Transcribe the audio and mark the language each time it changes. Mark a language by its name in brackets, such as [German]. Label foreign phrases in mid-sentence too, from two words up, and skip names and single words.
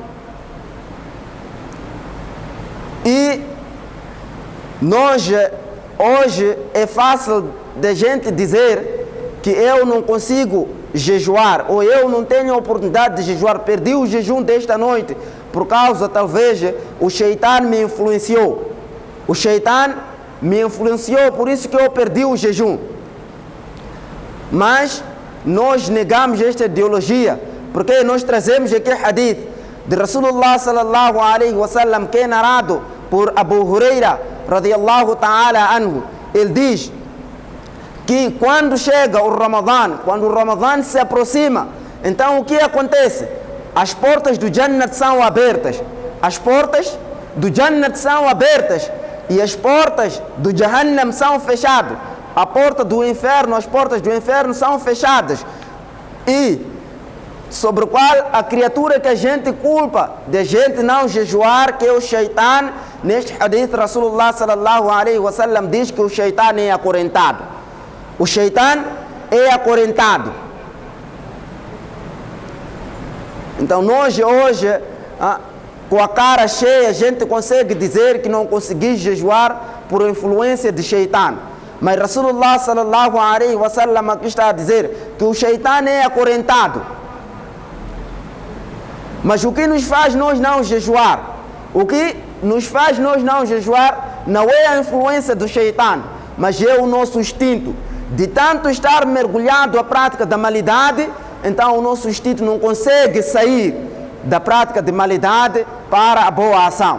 [Portuguese] E nós, hoje, é fácil de gente dizer que eu não consigo jejuar, ou eu não tenho a oportunidade de jejuar, perdi o jejum desta noite, por causa, talvez, o Shaitan me influenciou. O Shaitan me influenciou, por isso que eu perdi o jejum. Mas nós negamos esta ideologia, porque nós trazemos aqui hadith de Rasulullah [Arabic] صلى الله عليه وسلم, [Portuguese] que é narrado por Abu Huraira [Arabic] رضي الله تعالى عنه. [Portuguese] Ele diz que quando chega o Ramadã, quando o Ramadã se aproxima, então o que acontece? As portas do Jannat são abertas. As portas do Jannat são abertas e as portas do Jahannam são fechadas. A porta do inferno, as portas do inferno são fechadas. E sobre o qual a criatura que a gente culpa de gente não jejuar, que é o Shaitan, neste hadith Rasulullah [Arabic] صلى الله عليه وسلم [Portuguese] diz que o Shaitan é acorrentado. O Shaitan é acorrentado. Então nós hoje, com a cara cheia, a gente consegue dizer que não conseguimos jejuar por influência de Shaitan. Mas Rasulullah [Arabic] صلى الله عليه وسلم [Portuguese] aqui está a dizer que o Shaitan é acorrentado. Mas o que nos faz nós não jejuar? O que nos faz nós não jejuar não é a influência do Shaitan, mas é o nosso instinto. De tanto estar mergulhado à prática da malidade, então o nosso instinto não consegue sair da prática de malidade para a boa ação.